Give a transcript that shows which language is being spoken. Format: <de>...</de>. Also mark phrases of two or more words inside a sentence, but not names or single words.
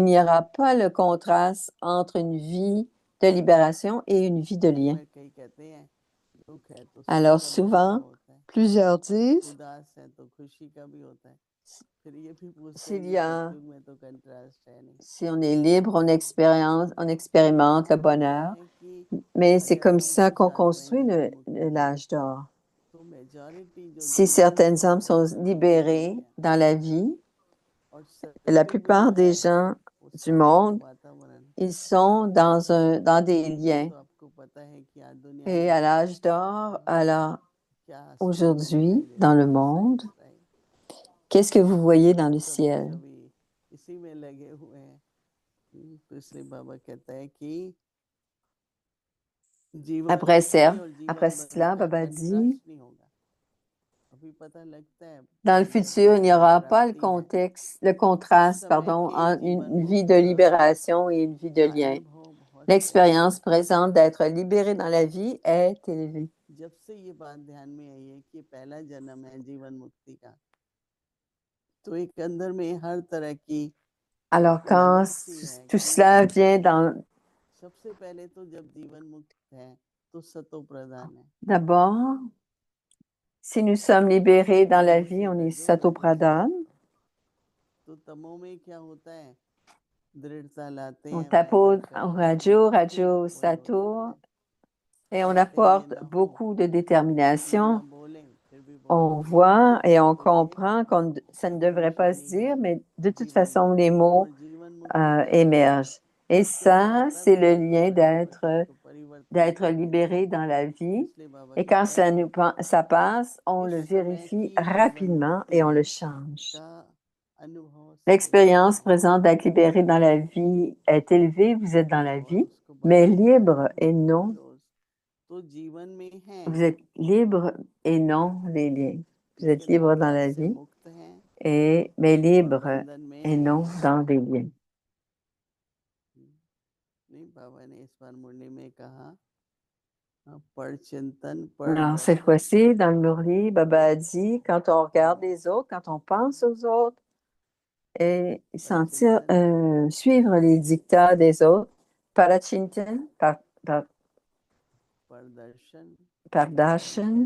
<hi>होगा</hi> <fr>n'y aura pas le contraste entre une vie de libération et une vie de</fr> <hi>कई</hi> <fr>lien.</fr> <hi>बार कई कहते हैं दुख है तो सुख</hi> <fr>Alors</fr> <hi>का भी अनुभव</hi> <fr>souvent,</fr> <hi>होता है</hi> <fr>plusieurs disent,</fr> <hi>उदास है तो खुशी का भी होता है फिर ये भी पूछते हैं</hi> <fr>s'il</fr> <hi>कि</hi> <fr>y a,</fr> <hi>सतयुग में तो कंट्रास्ट है नहीं</hi> <fr>si on est libre, on expérimente le</fr> <hi>बाबा कहते</hi> <fr>bonheur.</fr> <hi>हैं कि</hi> <fr>Mais c'est</fr> <hi>अगर</hi> <fr>comme</fr> <hi>हम</hi> <fr>ça</fr> <hi>कुछ</hi> <fr>qu'on</fr> <hi>आत्माएं</hi> <fr>construit</fr> <hi>जीवन मुक्त हुई</hi> <fr>l'âge d'or.</fr> <hi>तो मेजॉरिटी जो</hi> <fr>Si</fr> <hi>जीवन</hi> <fr>certaines</fr> <hi>मुक्त</hi> <fr>âmes</fr> <hi>है</hi> <fr>sont</fr> <hi>वो मुक्त</hi> <fr>libérées</fr> <hi>नहीं है</hi> <fr>dans la vie,</fr> <hi>और</hi> <fr>la</fr> <hi>सतयुग</hi> <fr>plupart</fr> <hi>जो</hi> <fr>des</fr> <hi>है</hi> <fr>gens</fr> <hi>वो</hi> <fr>du</fr> <hi>शांत</hi> <fr>monde,</fr> <hi>वातावरण</hi> <fr>ils sont dans des liens.</fr> <hi>तो आपको पता है कि आज दुनिया</hi> <fr>Et à</fr> <hi>में</hi> <fr>l'âge d'or, alors</fr> <hi>क्या आसमान में</hi> <fr>aujourd'hui,</fr> <hi>दिखाई</hi> <fr>dans</fr> <hi>देता</hi> <fr>le</fr> <hi>है</hi> <fr>monde,</fr> <en>science right</en> <fr>qu'est-ce que vous voyez dans le</fr> <hi>सब के</hi> <fr>ciel?</fr> <hi>सभी इसी में लगे हुए हैं तो इसलिए बाबा कहता है कि जीवन</hi> <fr>Après,</fr> <hi>मुक्ति और</hi> <fr>après</fr> <hi>जीवन</hi> <fr>cela,</fr> <hi>बंधन</hi> <fr>Baba</fr> <hi>का</hi> <fr>dit,</fr> <hi>clash नहीं होगा। अभी पता लगता है</hi> <fr>dans le</fr> <hi>जब</hi> <fr>futur, il n'y</fr> <hi>मुक्ति</hi> <fr>aura pas</fr> <hi>प्राप्ति है</hi> <fr>le</fr> <hi>उस</hi> <fr>contraste,</fr> <hi>समय</hi> <fr>pardon,</fr> <hi>के</hi> <fr>entre</fr> <hi>जीवन</hi> <fr>une vie de</fr> <hi>मुक्त</hi> <fr>libération et une vie de</fr> <hi>का</hi> <fr>lien.</fr> <hi>अनुभव बहुत</hi> <fr>L'expérience</fr> <hi>अच्छा</hi> <fr>présente d'être libéré dans la vie est élevée.</fr> <hi>है। जब से ये बात ध्यान में आई है कि पहला जन्म है जीवन मुक्ति का, तो एक अंदर में हर तरह की</hi> <fr>Alors, quand</fr> <hi>लालच है</hi> <fr>tout</fr> <hi>कि</hi> <fr>cela vient dans...</fr> <hi>सबसे पहले तो जब जीवन मुक्त है तो सतो प्रधान है।</hi> <fr>D'abord, si nous sommes libérés dans la vie, on est Satopradhan.</fr> <hi>तो तमो में क्या होता है, दृढ़ता लाते</hi> <fr>On</fr> <hi>हैं,</hi> <fr>tapote</fr> <hi>वायदा</hi> <fr>au</fr> <hi>करते</hi> <fr>Rajo,</fr> <hi>हैं, फिर</hi> <fr>Rajo,</fr> <hi>वही होता</hi> <fr>Sato,</fr> <hi>है।</hi> <fr>et on</fr> <hi>चाहते ये</hi> <fr>apporte</fr> <hi>ना हो,</hi> <fr>beaucoup de</fr> <hi>कुछ ना</hi> <fr>détermination.</fr> <hi>बोले फिर भी</hi> <fr>On</fr> <hi>बोलते हैं,</hi> <fr>voit et on</fr> <hi>तो ये</hi> <fr>comprend que ça ne devrait pas se</fr> <hi>निशानी</hi> <fr>dire,</fr> <hi>है</hi> <fr>mais de toute</fr> <hi>जीवन</hi> <fr>façon, les</fr> <hi>मुक्ति</hi> <fr>mots</fr> <hi>और जीवन मुक्ति का</hi> <fr>émergent. Et</fr> <hi>सबसे</hi> <fr>ça, c'est</fr> <hi>प्रारब्ध</hi> <fr>le</fr> <hi>है</hi> <fr>lien</fr> <hi>तो परिवर्तन</hi> <fr>d'être</fr> <hi>करने का।</hi> <fr>libéré dans la vie.</fr> <hi>इसलिए बाबा</hi> <fr>Et quand</fr> <hi>कहते हैं</hi> <fr>ça passe, on le</fr> <hi>इस समय</hi> <fr>vérifie</fr> <hi>की जीवन</hi> <fr>rapidement</fr> <hi>मुक्ति</hi> <fr>et on le change.</fr> <hi>का अनुभव सबसे</hi> <fr>L'expérience</fr> <hi>अच्छा</hi> <fr>présente d'être libéré dans la vie est élevée, vous êtes dans la</fr> <hi>और</hi> <fr>vie,</fr> <hi>उसको</hi> <fr>mais</fr> <hi>बनाए</hi> <fr>libre</fr> <hi>रखना</hi> <fr>et</fr> <hi>है</hi> <fr>non,</fr> <hi>रोज। तो जीवन में है</hi> <fr>vous êtes libre et non les liens. Vous êtes</fr> <hi>लेकिन</hi> <fr>libre dans</fr> <hi>अज्ञान</hi> <fr>la</fr> <hi>से</hi> <fr>vie,</fr> <hi>मुक्त है</hi> <fr>mais</fr> <hi>और</hi> <fr>libre</fr> <hi>बंधन में</hi> <fr>et</fr> <hi>है।</hi> <fr>non dans des liens.</fr> <hi>नहीं, बाबा ने इस बार मुरली में कहा पर चिंतन पर</hi> <fr>Alors, cette</fr> <hi>दर्शन।</hi> <fr>fois-ci, dans le Murli, Baba a dit, quand on regarde les autres, quand on pense aux autres, et sentir, suivre les dictats des autres, Parachintan,</fr> <hi>पर दर्शन</hi> <fr>Pardashan</fr>